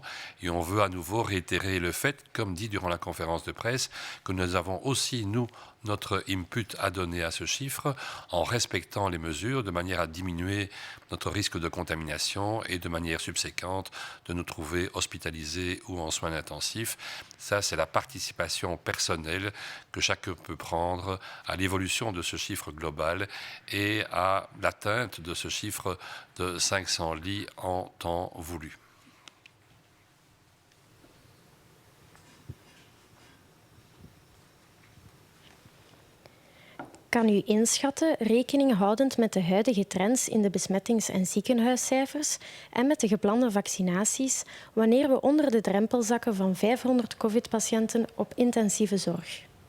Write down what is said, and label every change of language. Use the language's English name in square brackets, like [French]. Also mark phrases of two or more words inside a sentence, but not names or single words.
[French] Et on veut à nouveau réitérer le fait, comme dit durant la conférence de presse, que nous avons aussi, nous, notre input à donner à ce chiffre en respectant les mesures de manière à diminuer notre risque de contamination et de manière subséquente de nous trouver hospitalisés ou en soins intensifs. Ça, c'est la participation personnelle que chacun peut prendre à l'évolution de ce chiffre global et à l'atteinte de ce chiffre de 500 lits en temps voulu. [Dutch] Kan u inschatten, rekening houdend met de huidige trends in de besmettings- en ziekenhuiscijfers en met de geplande vaccinaties, wanneer we onder de drempel zakken van 500 COVID-patiënten op intensieve zorg?